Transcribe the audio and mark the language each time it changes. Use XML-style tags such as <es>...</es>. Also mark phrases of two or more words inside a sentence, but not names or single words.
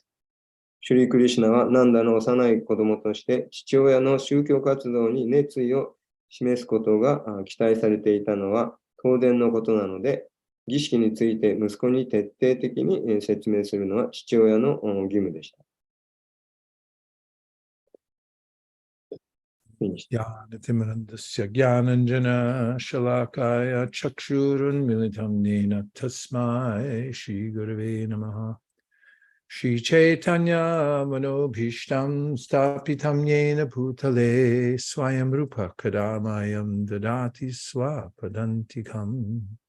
<ja>シュリー・クリシュナはナンダの幼い子供として父親の宗教活動に熱意を示すことが期待されていたのは当然のことなので、儀式について息子に徹底的に説明するのは父親の義務でした。</ja> <sa>ज्ञानतिमिरान्धस्य ज्ञानाञ्जन शलाकया चक्षुरुन् मीलितं नेन तस्मै श्री गुरवे नमः श्री चैतन्य मनोऽभीष्टं स्तापितं येन भूतले स्वयं रूप कदामह्यं ददाति स्वपदान्तिकम्</sa>